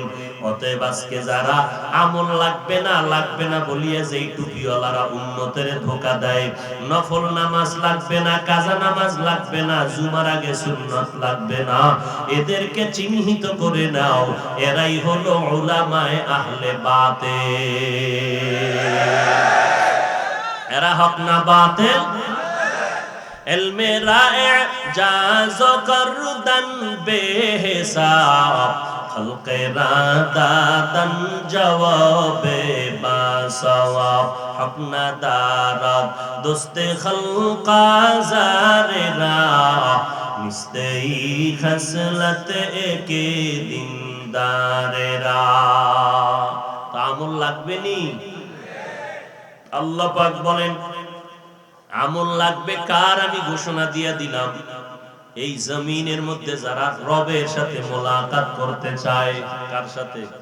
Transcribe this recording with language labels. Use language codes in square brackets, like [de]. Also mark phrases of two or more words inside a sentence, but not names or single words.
[bn] অতএব আজকে যারা আমল লাগবে না বলিয়া যেই টুপিওয়ালারা উম্মতের ধোঁকা দেয়, নফল নামাজ লাগবে না, কাজা নামাজ লাগবে না, জুমার আগে সুন্নাত লাগবে না, এদেরকে চিহ্নিত করে নাও, এরাই হলো উলামায়ে আহলে বাতিল। এরা হক না বাতিল? [fa] علم رای جزو کردن بی‌حساب خلق را دادن جواب باصواب حق نا دارت دوست خلق را زار را نیست این خصلت یکی دیندار را. [bn] আমল লাগবে নি? আল্লাহ পাক বলেন আমল লাগবে কার? আমি ঘোষণা দিয়ে দিলাম, এই জমিনের মধ্যে যারা রবের সাথে মোলাকাত করতে চায়। কার সাথে?